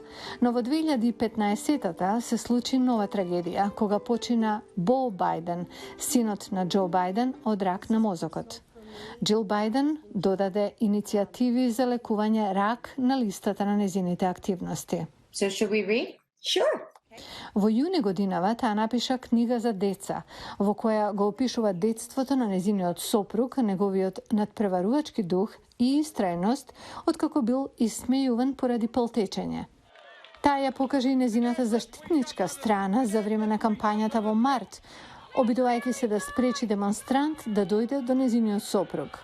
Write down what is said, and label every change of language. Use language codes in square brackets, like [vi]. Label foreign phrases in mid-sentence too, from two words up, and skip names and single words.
[mk] Но во 2015-та се случи нова трагедија, кога почина Бо Бајден, синот на Џо Бајден, од рак на мозокот. Џил Бајден додаде иницијативи за лекување рак на листата на незините активности. [en] So should we read? Sure. [mk] Во јуни годинава таа напиша книга за деца, во која го опишува детството на незиниот сопруг, неговиот надпреварувачки дух и истрајност, откако бил исмејуван поради полтечење. Таа ја покажа и незината заштитничка страна за време на кампањата во март, обидувајќи се да спречи демонстрант да дојде до незиниот сопруг.